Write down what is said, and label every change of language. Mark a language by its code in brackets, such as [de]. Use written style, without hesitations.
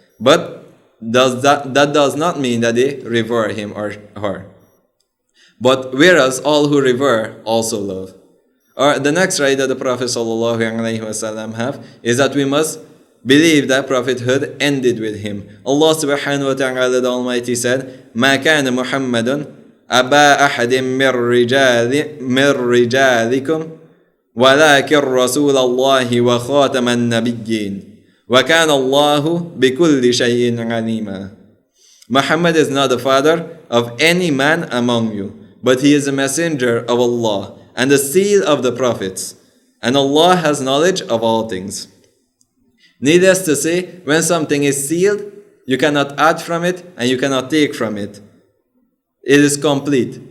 [en] But that does not mean that they revere him or her. But whereas all who revere also love. Or the next right that the Prophet ﷺ have is that we must believe that prophethood ended with him. Allah subhanahu wa ta'ala the Almighty said, [ar] مَا كَانَ مُحَمَّدٌ أَبَا أَحَدٍ مِّن رِجَالِكُمْ وَلَكِنْ رَسُولَ اللَّهِ وَخَاتَمَ النَّبِيِّينَ وَكَانَ اللَّهُ بِكُلِّ شَيْءٍ عَلِيمًا. [en] Muhammad is not the father of any man among you, but he is a messenger of Allah and the seal of the prophets, and Allah has knowledge of all things. Needless to say, when something is sealed, you cannot add from it and you cannot take from it. It is complete.